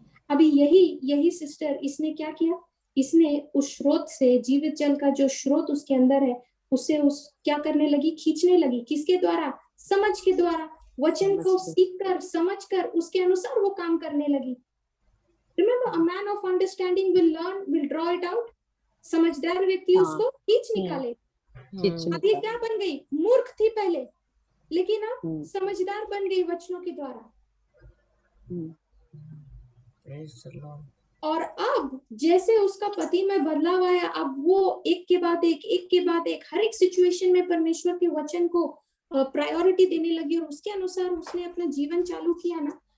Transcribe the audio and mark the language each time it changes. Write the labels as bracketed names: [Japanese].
[Hindi] अभी यही सिस्टर, इसने क्या किया, इसने उस स्रोत से, जीवित जल का जो स्रोत उसके अंदर है, उससे उस क्या करने लगी, खींचने लगी। किसके द्वारा? समझ के द्वारा। वचन को सीख कर, समझ कर, उसके अनुसार वो काम करने लगी। [English] Remember, a man of understanding will learn, will draw it out. [Hindi] समझदार व्यक्ति उसको खींच निकाले। अब ये क्या बन गई? मूर्ख थी पहले, लेकिन अब समझदार बन गई वचनों के द्वारा। [English] Praise the Lord. [Hindi] और अब जैसे उसका पति में बदलाव आया, अब वो एक के बाद एक हर एक सिचुएशन में परमेश्वर के वचन को प्रायोरिटी देने लगी और उसके अनुसार उसने अपना जीवन चालू किया ना।